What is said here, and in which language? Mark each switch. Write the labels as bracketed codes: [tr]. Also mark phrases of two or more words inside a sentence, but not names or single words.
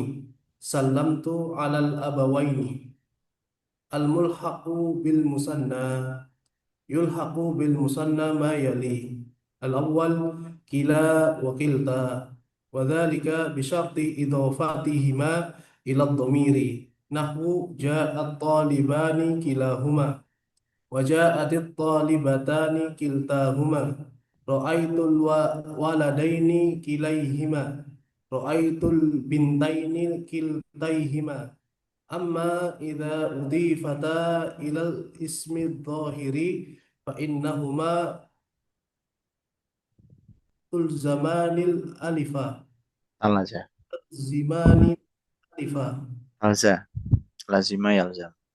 [ar] سلّمتُ على الأبوين. الملحقُ بالمثنى يُلحقُ بالمثنى ما يلي الأول كلا وكلتا وذلك بشرطِ إضافتِهما إلى ضميرٍ نحو جاءت طالبانِ كلاهما وجاءتِ الطالبتانِ كلتاهما رأيتُ الولدينِ كليهما رأيتُ البنتينِ كلتيهما. أمّا إذا أُضيفتا إلى الاسمِ الظاهرِ فإنّهما تُلزمانِ الألفَ Al-Naza. زمانِ الألفَ الزا. لزِمَ يلزمُ.